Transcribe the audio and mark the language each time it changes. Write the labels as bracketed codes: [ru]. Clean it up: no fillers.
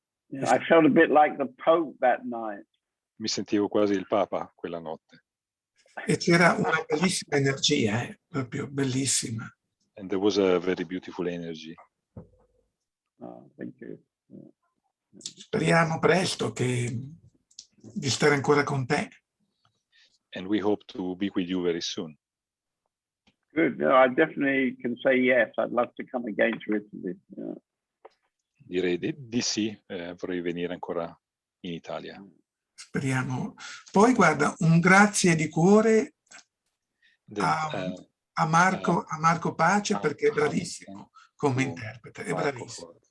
[en] Yeah, I felt a bit like the Pope that night. [it] Mi sentivo quasi il Papa quella notte. E c'era una bellissima energia, proprio bellissima. [en] And there was a very beautiful energy. Oh, thank you. Yeah. [it] Speriamo presto di stare ancora con te. [en] And we hope to be with you very soon. Good. No, I definitely can say yes. I'd love to come again to Italy. Yeah. [it] Direi di sì, vorrei venire ancora in Italia. Speriamo. Poi guarda, un grazie di cuore a Marco Pace, perché è bravissimo come interprete, è bravissimo.